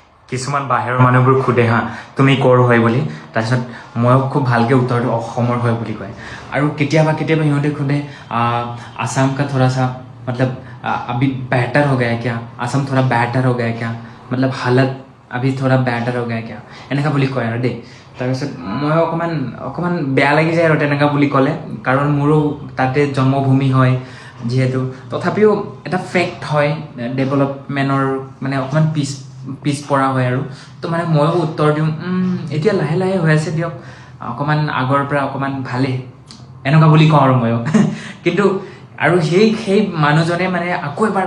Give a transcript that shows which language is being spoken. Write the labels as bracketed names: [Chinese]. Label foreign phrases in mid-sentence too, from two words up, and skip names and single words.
[Assamese] কিছুমান বাহিৰৰ মানুহবোৰ সোধে হা তুমি ক'ৰ হয় বুলি তাৰপিছত ময়ো খুব ভালকৈ উত্তৰটো অসমৰ হয় বুলি কয় আৰু কেতিয়াবা সিহঁতে সোধে [Hindi] आसाम का थोड़ा सा मतलब अभी बेहतर हो गया है क्या आसाम थोड़ा बेहतर हो गया है क्या मतलब हालत अभी थोड़ा बेहतर हो गया है क्या [Assamese] এনেকুৱা বুলি কয় আৰু দেই তাৰপিছত মই অকণমান বেয়া লাগি যায় আৰু তেনেকুৱা বুলি ক'লে কাৰণ মোৰো তাতে জন্মভূমি হয় যিহেতু তথাপিও এটা ফেক্ট হয় ডেভেলপমেণ্টৰ মানে অকণমান পিছ পৰা হয় আৰু তো মানে ময়ো উত্তৰ দিওঁ এতিয়া লাহে লাহে হৈ আছে দিয়ক অকণমান আগৰ পৰা অকণমান ভালেই এনেকুৱা বুলি কওঁ আৰু ময়ো কিন্তু আৰু সেই মানুহজনে মানে আকৌ এবাৰ